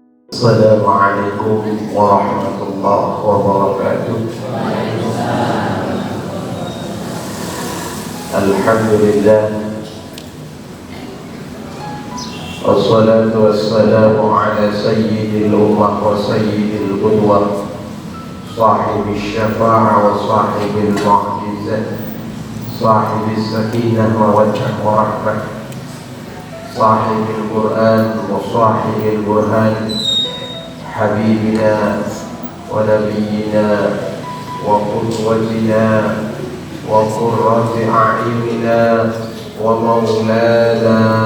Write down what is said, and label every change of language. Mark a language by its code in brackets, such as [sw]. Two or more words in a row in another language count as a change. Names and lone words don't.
[ar] السلام عليكم ورحمة الله وبركاته. الحمد لله، والصلاة والسلام على سيد الأمة و سيد القدوة، صاحب الشفاعة وصاحب المعجزة، صاحب السكينة والوجاهة والرحمة، صاحب القرآن وصاحب البرهان, حبيبنا ونبينا وقدوتنا وقرة أعيننا ومولانا